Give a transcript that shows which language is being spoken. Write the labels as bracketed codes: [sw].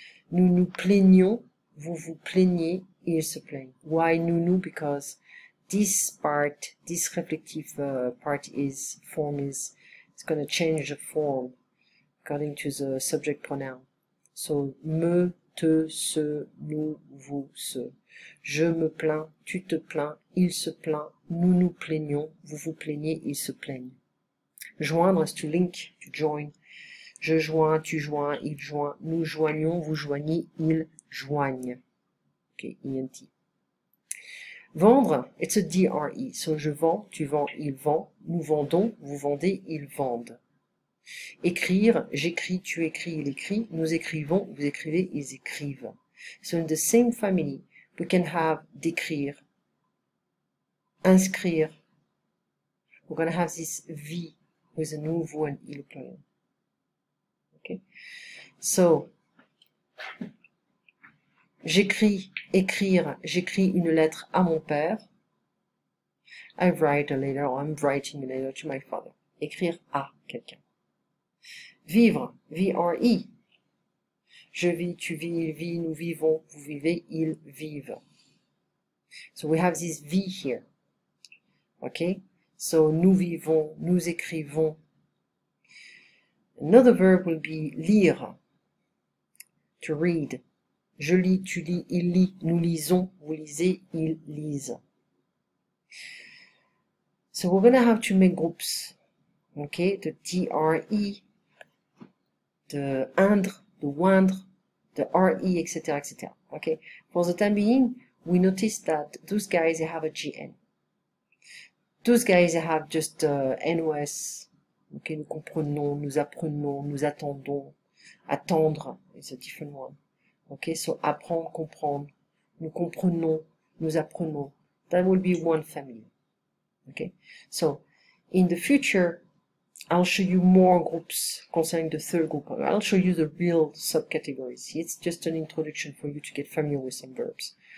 [fr] Nous nous plaignons, vous vous plaignez, il se plaignent. [en] Why nous? Because this part, this reflective part is, it's going to change the form according to the subject pronoun. [fr] So, me, te, se, nous, vous, ce. Je me plains, tu te plains, il se plaint, nous nous plaignons, vous vous plaignez, ils se plaignent. [en] Joindre is to link, to join. [fr] Je joins, tu joins, il joint, nous joignons, vous joignez, ils joignent. Okay, ENT. Vendre, [en] it's a DRE. So [fr] je vends, tu vends, il vend, nous vendons, vous vendez, ils vendent. Écrire, j'écris, tu écris, il écrit, nous écrivons, vous écrivez, ils écrivent. [en] So in the same family, we can have d'écrire, inscrire. We're going to have this V with a nous, vous, and il plural. Okay? [fr] So, j'écris, écrire, j'écris une lettre à mon père. [en] I write a letter, or I'm writing a letter to my father. [fr] Écrire à quelqu'un. Vivre, VRE. Je vis, tu vis, il vit, nous vivons, vous vivez, ils vivent. [en] So we have this V here. Okay? So, [fr] nous vivons, nous écrivons. [en] Another verb will be lire. To read. [fr] Je lis, tu lis, il lit, nous lisons, vous lisez, ils lisent. [en] So we're going to have to make groups. Okay, the DRE, the indre, the oindre, the RE, etc., etc. Okay, for the time being, we notice that those guys, they have a GN. Those guys have just NOS. [fr] Ok, nous comprenons, nous apprenons, nous attendons. [en] Attendre is a different one. Ok, so apprendre, comprendre. [fr] Nous comprenons, nous apprenons. [en] That will be one family. Okay, so in the future, I'll show you more groups concerning the third group. I'll show you the real subcategories. It's just an introduction for you to get familiar with some verbs.